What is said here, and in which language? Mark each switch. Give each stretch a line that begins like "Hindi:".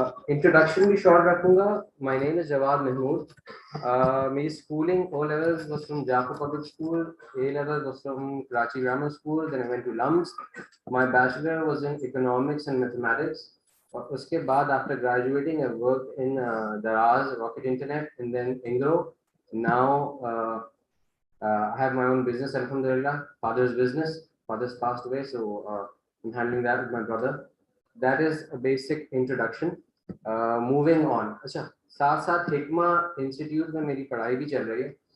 Hindi: Introduction भी short रखूंगा।
English: My name is Jawad Mahmood. मेरी schooling O levels was from Jafar public school, A level was from Karachi grammar school, then I went to LUMS. My bachelor was in economics and mathematics, और उसके बाद after graduating I work in Daraz Rocket Internet and then Engro. Now I have my own business, alhamdulillah, father's business. Father's passed away, so I'm handling that with my brother. That is a basic introduction. Moving on.
Hindi: अच्छा, साथ साथ हिकमा institute में मेरी पढ़ाई भी चल रही है।